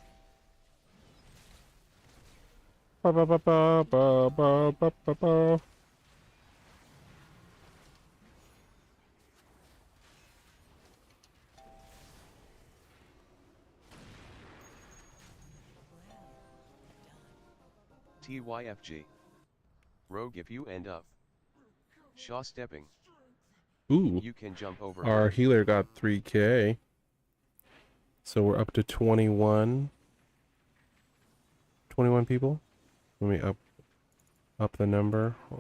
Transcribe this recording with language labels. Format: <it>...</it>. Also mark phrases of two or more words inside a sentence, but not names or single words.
<en>Ba ba ba ba ba ba ba ba ba. TYFG. Rogue, if you end up Shaw stepping, Ooh, you can jump over our her. healer got 3K. So we're up to 21. 21 people. Let me up the number.</en>